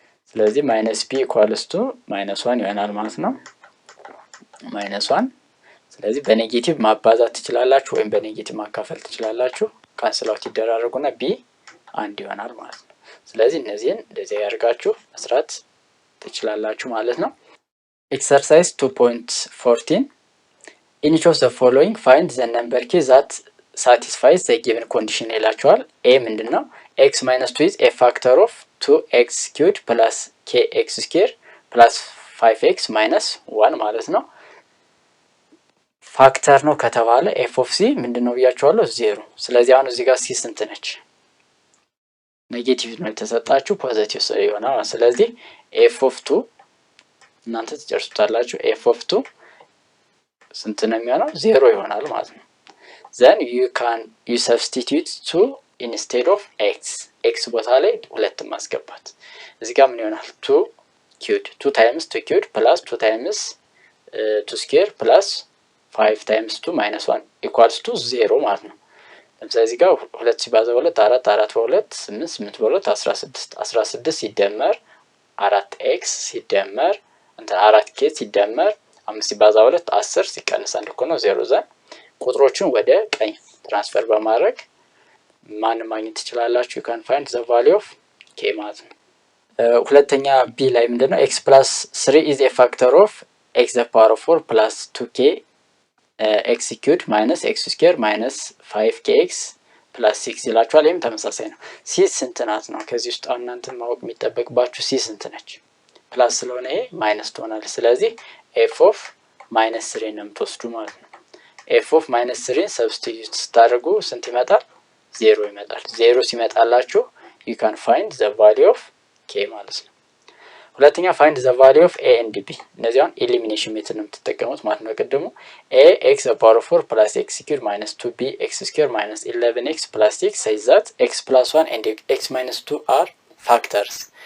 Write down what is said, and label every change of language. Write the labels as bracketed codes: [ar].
[am] ስለዚህ -b ኢኳልስ ቱ -1 ይሆናል ማለት ነው። -1 ስለዚህ በኔጌቲቭ ማባዛት ትችላላችሁ ወይም በኔጌቲቭ ማካፈል ትችላላችሁ። ካንስል አውት ይደራረጉና b 1 ይሆናል ማለት ነው። ስለዚህ እነዚህን እንደዚህ ያርጋችሁ መስራት ትችላላችሁ ማለት ነው። ኤክሰርሳይዝ 2.14 [en] in each of the following find the number key that satisfies the given condition [am] ይላችኋል። a ምንድነው? [en] x - 2 is a factor of 2x³ plus kx² plus 5x - 1 ማለት ነው። [am] ፋክተር ነው ከተባለ f of c ምንድነው ብያችኋለሁ? 0። ስለዚህ አሁን እዚህ ጋር c ስንት ነች? ኔጌቲቭ ነው የተሰጣችሁ፣ ፖዚቲቭ ይሆናል። ስለዚህ f of 2 እናንተ ትጨርሱታላችሁ። f of 2 ስንት ነው የሚሆነው? 0 ይሆናል ማለት ነው። [en] then you substitute 2 instead of x [am] ቦታ ላይ 2 ማስገባት። እዚህ ጋር ምን ይሆናል? 2 times 2 cubed plus 2 times 2 square plus 5 times 2 minus 1 equals to 0 ማለት ነው። ለምሳሌ እዚህ ጋር 2 ሲባዛ 2 4 4 በ2 8 8 በ2 16 16 ሲደመር 4x ሲደመር 4k ሲደመር 5 ሲባዛ 2 10 ሲቀነስ 1 እኮ ነው 0 ዘን ቁጥሮችን ወደ ቀኝ ትራንስፈር በማድረግ ማን ማግኘት ትችላላችሁ? [en] you can find the value of k ማለት ነው። [am] ሁለተኛ b ላይ ምንድነው? [en] x + 3 is a factor of x the power of 4 plus 2k x³ minus x² minus 5kx plus 6 ይላችኋል። [am] ይሄም ተመሳሳይ ነው። c ስንት ናት ነው? ከዚህ ውስጥ እናንተ ማወቅ የሚጠበቅባችሁ c ስንት ነች? ፕላስ ስለሆነ ይሄ ማይነስ ትሆናለች። ስለዚህ f of -3 ነው የምትወስዱ ማለት ነው። f of -3 ሰብስቲቲዩት ስታደርጉ ስንት ይመጣል? [en] 0 ይመጣል። 0 ሲመጣላችሁ you can find the value of k ማለት ነው። ሁለተኛ find the value of a and b። [am] እነዚህ አሁን ኤሊሚኔሽን ሜተድ ነው የምትጠቀሙት ማለት ነው። [en] ቅድሙ a x the power of 4 plus x³ minus 2b x² minus 11x plus 6 says that x plus 1 and x minus 2 are factors።